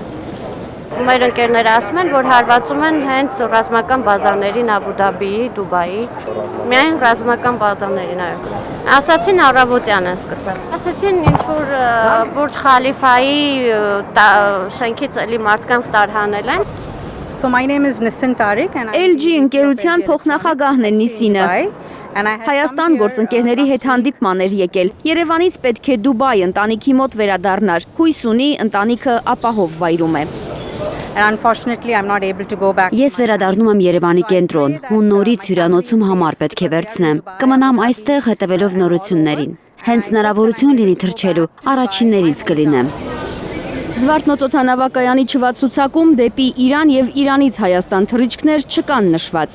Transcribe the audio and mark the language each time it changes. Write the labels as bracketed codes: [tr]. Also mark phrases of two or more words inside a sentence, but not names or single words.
[hy] Մեր ընկերները ասում են, որ հարվածում են հենց ռազմական բազաներին Աբու Դաբիի, Դուբայի, միայն ռազմական բազաներին այո։ Ասացին առավոտյան են սկսել։ Ասացին ինչ որ Բուրջ Խալիֆայի շենքից էլի մարդկանց տարհանել են։ [en] So my name is Nisin Tariq and [hy] LG ընկերության փոխնախագահն է Նիսինը։ Հայաստան գործընկերների հետ հանդիպման էր եկել։ Երևանից պետք է Դուբայ ընտանիքի մոտ վերադառնար։ Հույս ունի ընտանիքը ապահով վայրում է։ [en] and unfortunately I'm not able to go back. [hy] Ես վերադառնում եմ Երևանի կենտրոն ու նորից հյուրանոցում համար պետք է վերցնեմ։ Կմնամ այստեղ հետևելով նորություններին։ Հենց հնարավորություն լինի թռչելու, առաջիններից կլինեմ։ Զվարթնոց օդանավակայանի չվացուցակում դեպի Իրան եւ Իրանից Հայաստան թռիչքներ չկան նշված։